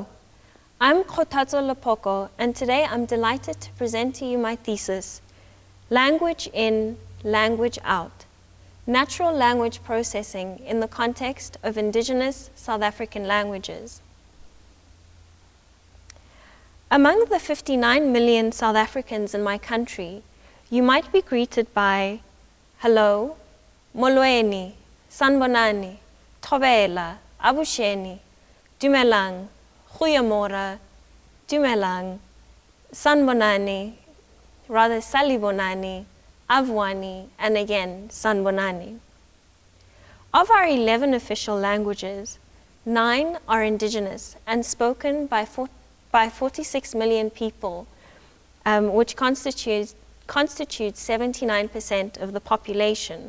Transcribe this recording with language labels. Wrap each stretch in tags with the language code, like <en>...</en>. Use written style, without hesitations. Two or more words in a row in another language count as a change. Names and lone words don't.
<en>I'm Kgothatso Lephoko, and today I'm delighted to present to you my thesis, Language in, Language out, Natural Language Processing in the Context of Indigenous South African Languages. Among the 59 million South Africans in my country, you might be greeted by hello, molweni, sanbonani, thobela, abusheni, dumelang, goeiemorgen, dumelang, sanbonani, rather salibonani, avwani, and again sanbonani. Of our 11 official languages, 9 are indigenous and spoken by 46 million people, which constitutes 79% of the population.</en>